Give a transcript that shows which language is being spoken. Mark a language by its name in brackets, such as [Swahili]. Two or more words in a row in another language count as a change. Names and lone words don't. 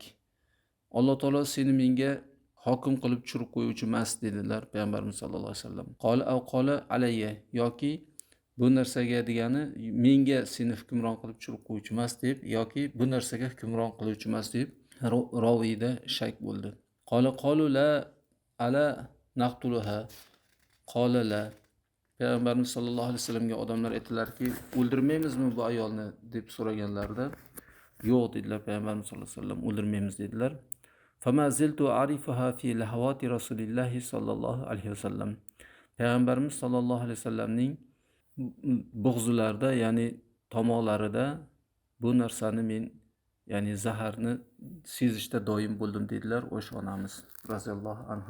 [Uzbek] Alloh taolo seni menga hokim qilib tushirib qo'yuvchi emas dedilar payg'ambarimiz sollallohu alayhi vasallam. [Arabic] قال علي, [Uzbek] yoki bu narsaga degani menga seni hukmron qilib tushirib qo'yuvchi emas deb, yoki bu narsaga hukmron qiluvchi emas deb roviyda shak bo'ldi. [Arabic] قالوا ألا نقتلها. قال لا. [Uzbek] Payg'ambarimiz sollallohu alayhi vasallamga odamlar aytdilarki, o'ldirmaymizmi bu ayolni deb so'raganlarida, yo'q dedilar. Payg'ambarimiz sollallohu alayhi vasallam o'ldirmaymiz dedilar. [Arabic] فما زلت أعرفها في لهوات رسول الله صلى الله عليه وسلم. [Uzbek] Payg'ambarimiz sollallohu alayhi vasallamning bo'g'zilarida, ya'ni tomoqlarida bu narsani men, ya'ni zaharni sezishda doim bo'ldim dedilar o'sha onamiz raziyallohu anha.